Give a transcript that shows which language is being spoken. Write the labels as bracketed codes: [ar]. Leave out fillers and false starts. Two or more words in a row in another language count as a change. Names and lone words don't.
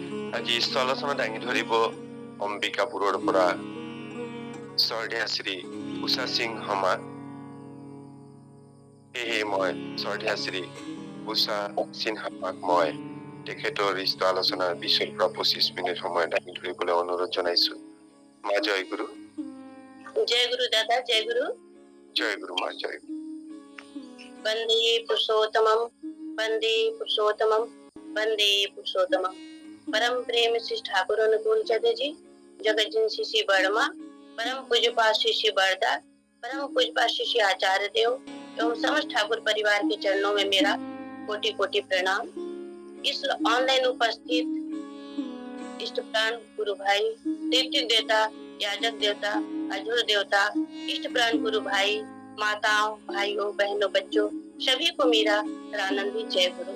[as] আজি স্থলাচনা দাঙি ধৰিব অম্বিকাপুৰৰ পৰা শ্ৰদ্ধেয় শ্ৰী উষা সিংহ মা। সেয়ে মই শ্ৰদ্ধেয় শ্ৰী উষা সিংহ মাক মই তেখেতৰ ইষ্ট আলোচনাৰ 20 পৰা 25 মিনিট সময় দাঙি ধৰিবলৈ অনুৰোধ জনাইছো। মা জয় গুৰু। [hi] जय गुरु दादा, जय गुरु। [as] জয় গুৰু মা, জয় গুৰু। [sa] वंदे पुरुषोत्तमम, वंदे पुरुषोत्तमम, वंदे पुरुषोत्तमम। [hi] परम प्रेम श्री ठाकुर अनुकूल चंद्र जी, जगत जन श्री वर्मा, परम पूज्य पास श्री बरदा, परम पूज्य पास श्री आचार्य देव एवं समस्त ठाकुर परिवार के चरणों में मेरा कोटि कोटि प्रणाम। इस ऑनलाइन उपस्थित इष्ट प्राण गुरु भाई, ऋतिक देवता, याजक देवता, अजूर देवता, इष्ट प्राण गुरु भाई, माताओं, भाइयों, बहनों, बच्चों, सभी को मेरा आनंदी जय गुरु।